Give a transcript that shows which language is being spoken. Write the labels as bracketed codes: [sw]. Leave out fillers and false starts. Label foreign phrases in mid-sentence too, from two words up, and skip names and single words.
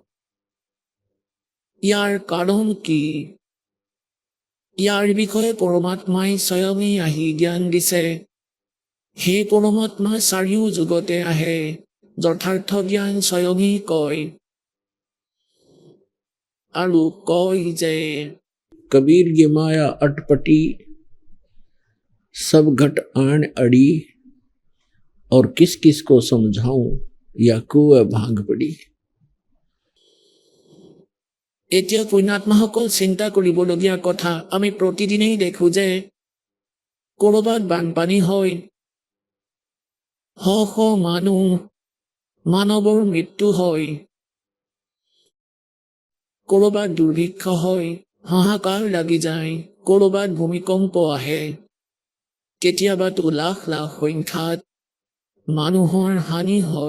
[as] ইয়াৰ কাৰণ কি? ইয়াৰ বিষয়ে পৰমাত্মাই স্বয়ঙেই আহি জ্ঞান দিছে। সেই পৰমাত্মা চাৰিও যুগতে আহে, যথাৰ্থ জ্ঞান স্বয়ঙেই কয়। আৰু কয় যে [hi] कबीर की माया अटपटी सब घट आन अड़ी और किस किस को समझाऊं या कुएं भांग पड़ी। [as] এতিয়া পুণ্যাত্মাসকল চিন্তা কৰিবলগীয়া কথা, আমি প্ৰতিদিনেই দেখো যে ক'ৰবাত বানপানী হয়, শ শ মানৱৰ মৃত্যু হয়, ক'ৰবাত দুৰ্ভিক্ষ হয়, হাহাকাৰ লাগি যায়, ক'ৰবাত ভূমিকম্প আহে, কেতিয়াবাতো লাখ লাখ সংখ্যাত মানুহৰ হানি হয়।